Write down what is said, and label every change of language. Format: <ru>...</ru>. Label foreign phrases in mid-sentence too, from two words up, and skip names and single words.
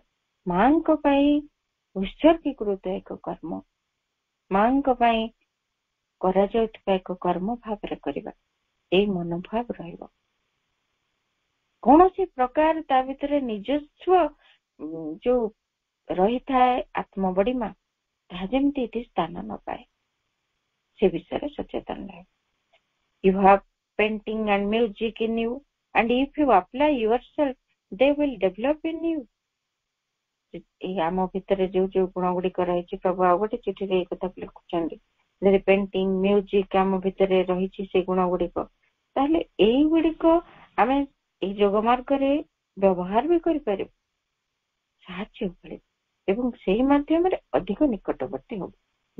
<or>ମାଙ୍କ ପାଇଁ ଉତ୍ସର୍ଗୀକୃତ ଏକ କର୍ମ, ମାଙ୍କ ପାଇଁ କରାଯାଉଥିବା ଏକ କର୍ମ ଭାବରେ କରିବା। ଏଇ ମନୋଭାବ ରହିବ। କୌଣସି ପ୍ରକାର ତା ଭିତରେ ନିଜସ୍ୱ ଯୋଉ ରହିଥାଏ ଆତ୍ମବଡ଼ିମା, ତାହା ଯେମିତି ଏଠି ସ୍ଥାନ ନ ପାଏ ସେ ବିଷୟରେ ସଚେତନ ରହିବ।</or> <en>You have painting and music in you, and if you apply yourself, they will develop in you.</en> <or>এই ଆମ ଭିତରେ ଯୋଉ ଯୋଉ ଗୁଣ ଗୁଡିକ ରହିଛି, ପ୍ରଭୁ ଆଉ ଗୋଟେ ଚିଠିରେ ଏଇ କଥା ଲେଖୁଛନ୍ତି, ଯଦି</or> <en>painting, music</en> <or>ଆମ ଭିତରେ ରହିଛି ସେ ଗୁଣ ଗୁଡିକ, ତାହେଲେ ଏଇଗୁଡିକ ଆମେ ଏଇ ଯୋଗ ମାର୍ଗରେ ବ୍ୟବହାର ବି କରିପାରିବୁ, ସାହାଯ୍ୟ ମିଳିବ ଏବଂ ସେଇ ମାଧ୍ୟମରେ ଅଧିକ ନିକଟବର୍ତ୍ତୀ ହବ।</or>